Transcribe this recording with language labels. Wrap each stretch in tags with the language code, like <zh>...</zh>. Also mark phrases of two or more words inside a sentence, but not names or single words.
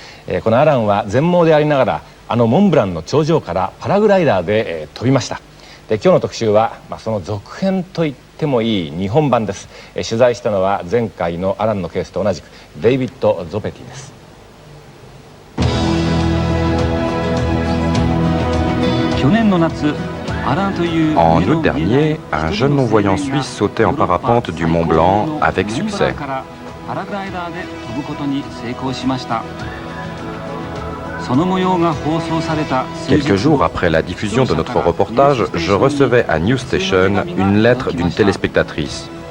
<ja>このアランは全盲でありながらモンブランの頂上からパラグライダーで飛びました。で今日の特集は、その続編と言ってもいい日本版です。取材したのは前回のアランのケースと同じくデイビッド・ゾペティです。去年の夏</ja> <fr>En août dernier, un jeune non-voyant suisse sautait en parapente du Mont Blanc avec succès. Quelques jours après la diffusion de notre reportage, je recevais à News Station une lettre d'une téléspectatrice.</fr>